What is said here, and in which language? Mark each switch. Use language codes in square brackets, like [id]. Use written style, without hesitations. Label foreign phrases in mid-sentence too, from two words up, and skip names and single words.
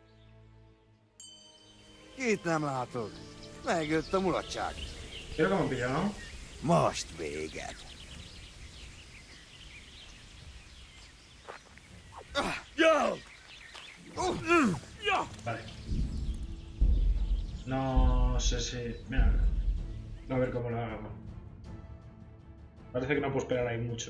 [hu] Itt nem látod. Megjött a mulatság. [es] Creo que me han pillado, ¿no? [hu] Most véget. [es] Vale. No sé si... Mira, a ver cómo lo hago. Parece que no puedo esperar ahí mucho.